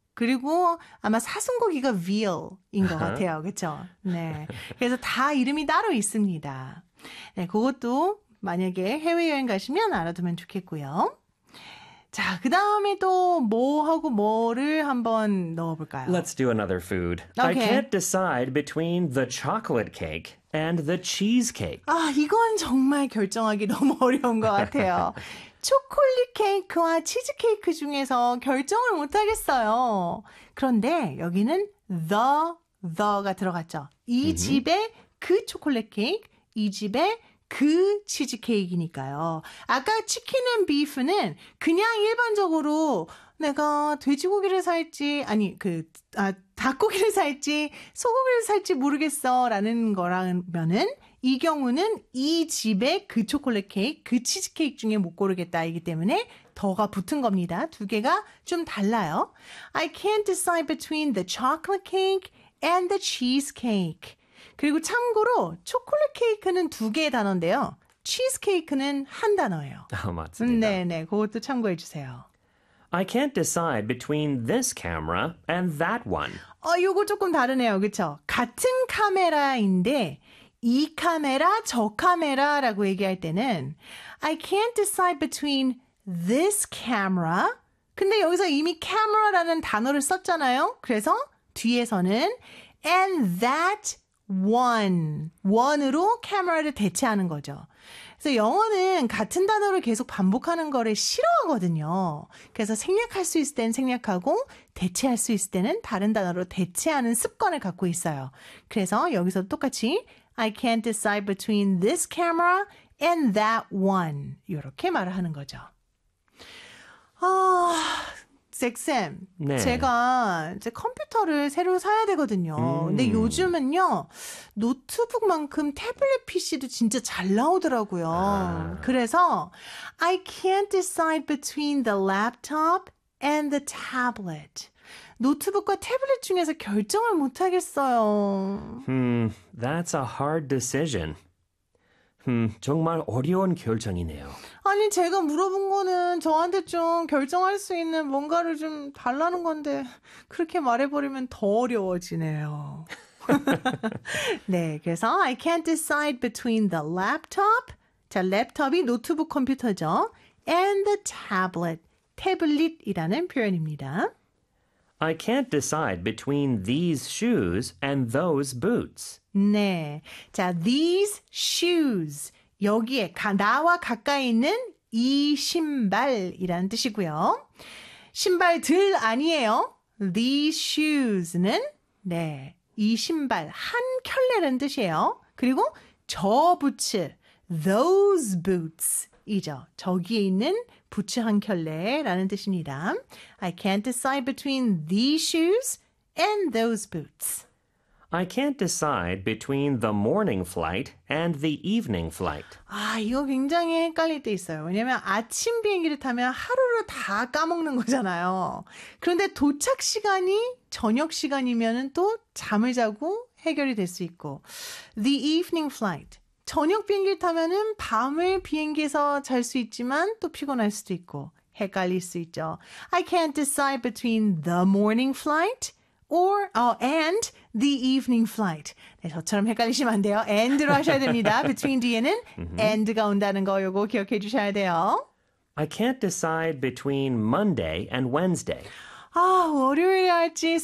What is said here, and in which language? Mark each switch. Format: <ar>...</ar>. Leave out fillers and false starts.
<ko>그리고 아마 사슴고기가 veal인 것 같아요, 그렇죠? 네. 그래서 다 이름이 따로 있습니다. 네, 그것도 만약에 해외여행 가시면 알아두면 좋겠고요. 자, 그 다음에 또 뭐하고 뭐를 한번 넣어볼까요?</ko> <en>Let's do another food. Okay. I can't decide between the chocolate cake and the cheesecake.</en> <ko>아, 이건 정말 결정하기 너무 어려운 것 같아요. 초콜릿 케이크와 치즈케이크 중에서 결정을 못하겠어요. 그런데 여기는 the가 들어갔죠. 이 mm-hmm. 집에 그 초콜릿 케이크, 이 집에 그 치즈케이크니까요. 아까 치킨 앤 비프는 그냥 일반적으로 내가 돼지고기를 살지, 아니, 닭고기를 살지, 소고기를 살지 모르겠어 라는 거라면은 이 경우는 이 집에 그 초콜릿 케이크, 그 치즈케이크 중에 못 고르겠다이기 때문에 더가 붙은 겁니다. 두 개가 좀 달라요.</ko> <en>I can't decide between the chocolate cake and the cheesecake.</en> <ko>그리고 참고로 초콜릿 케이크는 두 개의 단어인데요. 치즈케이크는 한 단어예요. 아, 맞습니다. 네네, 그것도 참고해 주세요.</ko> <en>I can't decide between this camera and that one.</en> <ko>이거 조금 다르네요, 그렇죠? 같은 카메라인데 이 카메라, 저 카메라라고 얘기할 때는</ko> <en>I can't decide between this camera.</en> <ko>근데 여기서 이미 camera라는 단어를 썼잖아요. 그래서 뒤에서는</ko> <en>and that one.</en> <ko>one으로 camera를 대체하는 거죠. 그래서 영어는 같은 단어를 계속 반복하는 거를 싫어하거든요. 그래서 생략할 수 있을 땐 생략하고 대체할 수 있을 때는 다른 단어로 대체하는 습관을 갖고 있어요. 그래서 여기서도 똑같이</ko> <en>I can't decide between this camera and that one.</en> <ko>이렇게 말을 하는 거죠. 아, 잭쌤. 네. 제가 이제 컴퓨터를 새로 사야 되거든요. 근데 요즘은요, 노트북만큼 태블릿 PC도 진짜 잘 나오더라고요. 아.</ko> <en>그래서 I can't decide between the laptop and the tablet.</en> <ko>노트북과 태블릿 중에서 결정을 못 하겠어요.</ko> <en>That's a hard decision.</en> <ko>정말 어려운 결정이네요. 아니, 제가 물어본 거는 저한테 좀 결정할 수 있는 뭔가를 좀 달라는 건데 그렇게 말해버리면 더 어려워지네요. 네, 그래서</ko> <en>I can't decide between the laptop.</en> <ko>자, 랩탑이 노트북 컴퓨터죠.</ko> <en>And the tablet.</en> <ko>태블릿이라는 표현입니다.</ko> <en>I can't decide between these shoes and those boots.</en> <ko>네. 자, these shoes. 여기에 나와 가까이 있는 이 신발이라는 뜻이고요. 신발들 아니에요.</ko> <en>These shoes</en> <ko>는 네, 이 신발, 한 켤레라는 뜻이에요. 그리고 저 부츠,</ko> <en>those boots.</en> <ko>이죠. 저기에 있는 부츠 한 켤레라는 뜻입니다.</ko> <en>I can't decide between these shoes and those boots. I can't decide between the morning flight and the evening flight.</en> <ko>아, 이거 굉장히 헷갈릴 때 있어요. 왜냐하면 아침 비행기를 타면 하루를 다 까먹는 거잖아요. 그런데 도착 시간이 저녁 시간이면 또 잠을 자고 해결이 될 수 있고.</ko> <en>The evening flight.</en> <ko>저녁 비행기를 타면은 밤을 비행기에서 잘 수 있지만 또 피곤할 수도 있고 헷갈릴 수 있죠.</ko> <en>I can't decide between the morning flight or and the evening flight.</en> <ko>네, 저처럼 헷갈리시면 안 돼요. And로 하셔야 됩니다. Between 뒤에는 and가 온다는 거 요거 기억해 주셔야 돼요.</ko> <en>I can't decide between Monday and Wednesday.</en> <ko>아, 월요일에 할지 수요일에 할지.</ko>